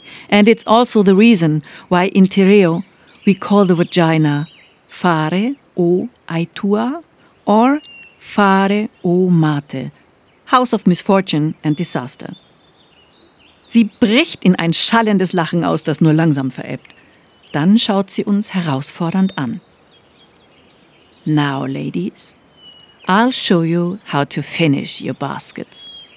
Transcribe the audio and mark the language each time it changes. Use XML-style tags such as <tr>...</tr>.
<en>And it's also the reason why in Tireo we call the vagina fare o aitua or fare o mate, house of misfortune and disaster.</en> <de>Sie bricht in ein schallendes Lachen aus, das nur langsam verebbt. Dann schaut sie uns herausfordernd an.</de> <en>Now, ladies, I'll show you how to finish your baskets.</en>